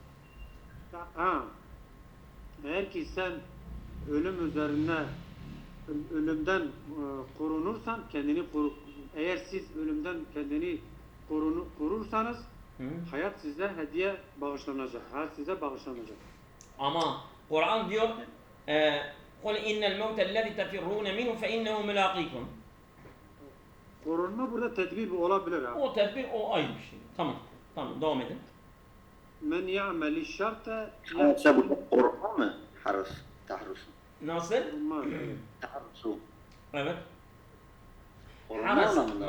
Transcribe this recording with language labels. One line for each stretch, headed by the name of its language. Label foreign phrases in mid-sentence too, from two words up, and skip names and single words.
Turkish: Eğer ki sen ölümden korunursan eğer siz ölümden kendini korursanız hayat size hediye bağışlanacak. Hayat size bağışlanacak. Ama Kur'an diyor
Arabic: قُلْ اِنَّ الْمَوْتَ الَّذِي تَفِرُّونَ مِنْهُ فَاِنَّهُ مُلَاقِيكُمْ.
Turkish: Korunma burada tedbir olabilir abi. O tedbir o ayrı bir şey. Tamam. Devam edin. Men ya'meli şarta bu korkma mı? Tahrusu. Nasıl? Tahrusu. Evet. Korunma